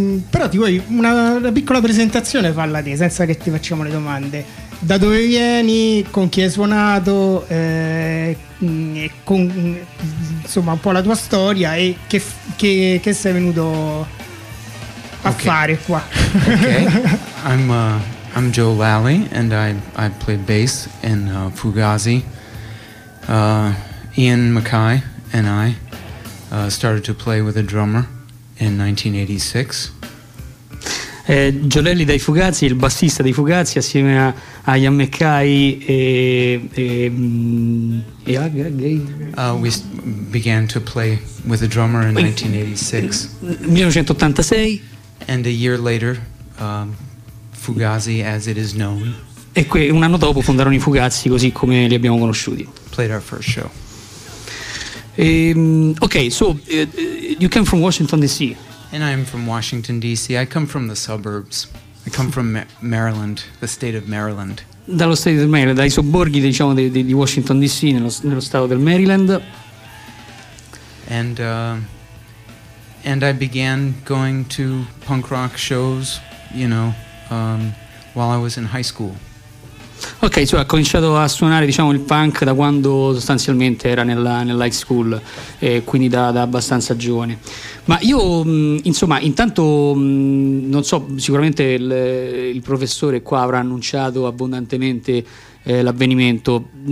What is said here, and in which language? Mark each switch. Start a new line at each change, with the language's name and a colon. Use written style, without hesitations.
Italian: Però ti vuoi una piccola presentazione, falla te, senza che ti facciamo le domande. Da dove vieni, con chi hai suonato, con, insomma, un po' la tua storia e che sei venuto a fare qua. Okay.
English: I'm Joe Lally and I play bass in Fugazi. Ian Mackay and I started to play with a drummer in 1986.
Italian: Giolelli dai Fugazi, il bassista dei Fugazi, assieme a Ian Mackay e a Gay.
English: We began to play with a drummer in 1986. And a year later, Fugazi as it is known.
Italian: E un anno dopo fondarono i Fugazi così come li abbiamo conosciuti.
English: Played our first show. You came from Washington D.C. And I'm from Washington D.C. I come from the suburbs. I come from Maryland, the state of Maryland.
Italian: Dallo state del Maryland, dai sobborghi, diciamo, di Washington D.C. nello stato del Maryland.
English: And I began going to punk rock shows, you know, while I was in high school.
Italian: Ok, cioè ha cominciato a suonare, diciamo, il punk da quando sostanzialmente era nella high school, quindi da abbastanza giovane. Ma io, insomma, intanto non so, sicuramente il professore qua avrà annunciato abbondantemente l'avvenimento.